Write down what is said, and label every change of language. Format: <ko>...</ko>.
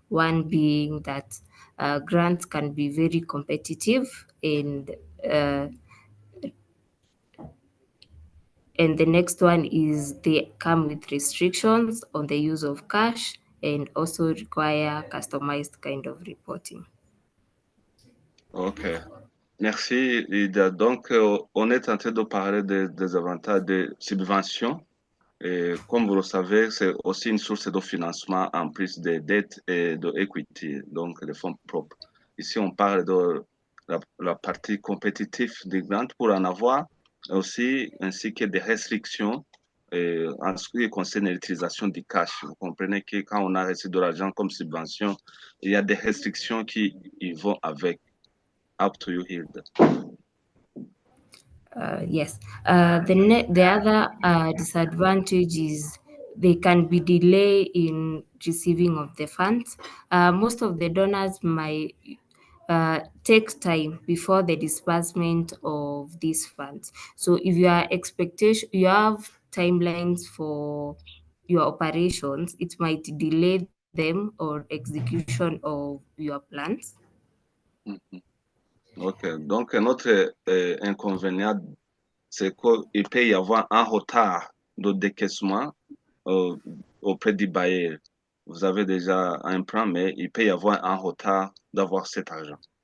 <en>One being that grants can be very competitive, and And the next one is they come with restrictions on the use of cash and also require customized kind of reporting.</en> <fr>Ok, merci, Lydia. Donc, on est en train de parler des avantages des subventions. Et comme vous le savez, c'est aussi une source de financement en plus des dettes et de equity, donc les fonds propres. Ici, on parle de la partie compétitive des grants pour en avoir aussi, ainsi que des restrictions en ce qui concerne l'utilisation du cash. Vous comprenez que quand on a reçu de l'argent comme subvention, il y a des restrictions qui y vont avec.</fr> <en>Up to you, Hilda. Yes. The other disadvantage is they can be delayed in receiving of the funds. Most of the donors might take time before the disbursement of these funds. So if you are you have timelines for your operations, it might delay them or execution of your plans.</en> <fr>Ok, donc un autre inconvénient, c'est qu'il peut y avoir un retard de décaissement auprès du bailleur. Vous avez déjà un plan, mais il peut y avoir un retard d'avoir cet argent.</fr>